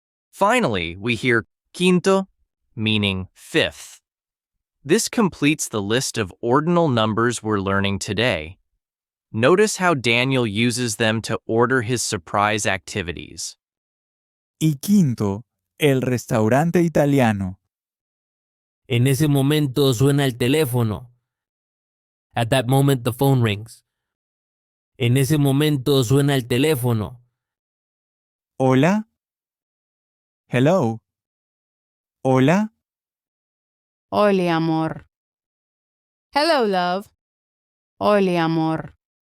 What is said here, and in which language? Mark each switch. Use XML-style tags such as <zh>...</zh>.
<en>Finally, we hear quinto, meaning fifth. This completes the list of ordinal numbers we're learning today. Notice how Daniel uses them to order his surprise activities.</en> <es>Y quinto, el restaurante italiano. En ese momento suena el teléfono.</es> <en>At that moment the phone rings.</en> <es>En ese momento suena el teléfono. Hola.</es> <en>Hello.</en> <es>Hola. Oli, amor.</es> <en>Hello, love.</en> <es>Oli, amor.</es>